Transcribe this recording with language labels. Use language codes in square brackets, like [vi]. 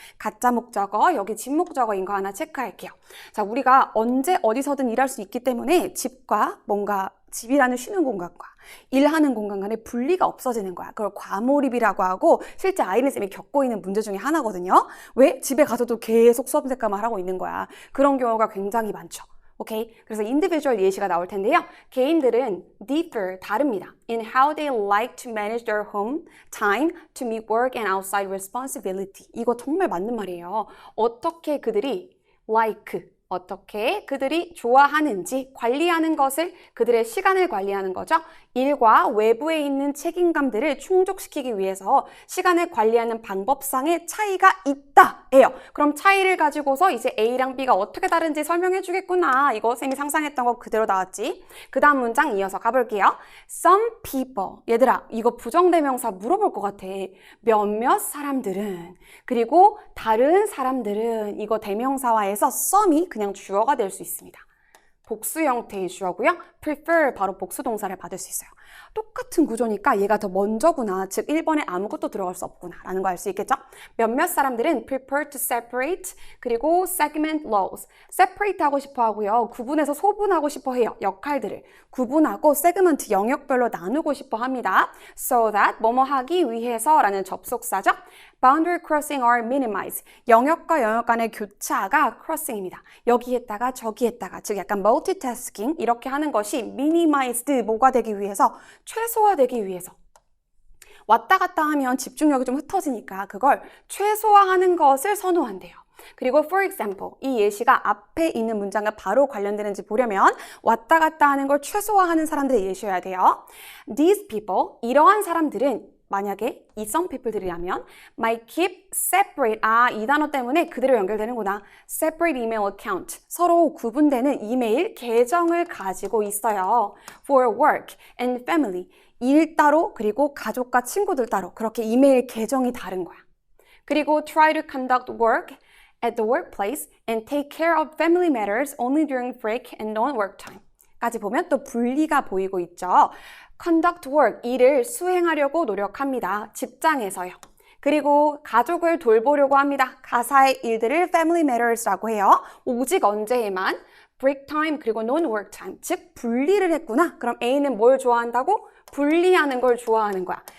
[ko] 가짜 목적어, 여기 진목적어인 거 하나 체크할게요. 자, 우리가 언제 어디서든 일할 수 있기 때문에 집과 뭔가 집이라는 쉬는 공간과 일하는 공간 간에 분리가 없어지는 거야. 그걸 과몰입이라고 하고, 실제 아이린쌤이 겪고 있는 문제 중에 하나거든요. 왜? 집에 가서도 계속 수업 듣기만 하고 있는 거야. 그런 경우가 굉장히 많죠. 오케이? 그래서 individual 예시가 나올 텐데요. 개인들은 differ, 다릅니다. [en] in how they like to manage their home time to meet work and outside responsibility. [ko] 이거 정말 맞는 말이에요. 어떻게 그들이 어떻게 그들이 좋아하는지 관리하는 것을 그들의 시간을 관리하는 거죠. 일과 외부에 있는 책임감들을 충족시키기 위해서 시간을 관리하는 방법상의 차이가 있다예요. 그럼 차이를 가지고서 이제 A랑 B가 어떻게 다른지 설명해 주겠구나. 이거 쌤이 상상했던 거 그대로 나왔지. 그 다음 문장 이어서 가볼게요. [en] Some people. [ko] 얘들아, 이거 부정대명사 물어볼 것 같아. 몇몇 사람들은. 그리고 다른 사람들은. 이거 대명사화에서 some이 그냥 주어가 될 수 있습니다. 복수 형태의 주어고요. prefer 바로 복수 동사를 받을 수 있어요. 똑같은 구조니까 얘가 더 먼저구나. 즉 1번에 아무것도 들어갈 수 없구나 라는 거 알 수 있겠죠? 몇몇 사람들은 [en] prefer to separate [ko] 그리고 [en] segment roles. [ko] separate 하고 싶어 하고요. 구분해서 소분하고 싶어 해요. 역할들을 구분하고 segment 영역별로 나누고 싶어 합니다. so that 뭐뭐 하기 위해서 라는 접속사죠. [en] boundary crossing are minimized. [ko] 영역과 영역 간의 교차가 crossing입니다. 여기 했다가 저기 했다가 즉 약간 multitasking 이렇게 하는 것이 minimized 뭐가 되기 위해서 최소화되기 위해서 왔다 갔다 하면 집중력이 좀 흩어지니까 그걸 최소화하는 것을 선호한대요. 그리고 [en] for example [ko] 이 예시가 앞에 있는 문장과 바로 관련되는지 보려면 왔다 갔다 하는 걸 최소화하는 사람들의 예시여야 돼요. [en] These people [ko] 이러한 사람들은 만약에 이 some people들이라면 [en] might keep separate [ko] 이 단어 때문에 그대로 연결되는구나. [en] separate email account [ko] 서로 구분되는 이메일 계정을 가지고 있어요. [en] for work and family [ko] 일 따로 그리고 가족과 친구들 따로 그렇게 이메일 계정이 다른 거야. 그리고 [en] try to conduct work at the workplace and take care of family matters only during break and non-work time [ko] 까지 보면 또 분리가 보이고 있죠. [en] conduct work, [ko] 일을 수행하려고 노력합니다. 직장에서요. 그리고 가족을 돌보려고 합니다. 가사의 일들을 family matters라고 해요. 오직 언제에만 break time 그리고 non-work time, 즉 분리를 했구나. 그럼 A는 뭘 좋아한다고? 분리하는 걸 좋아하는 거야.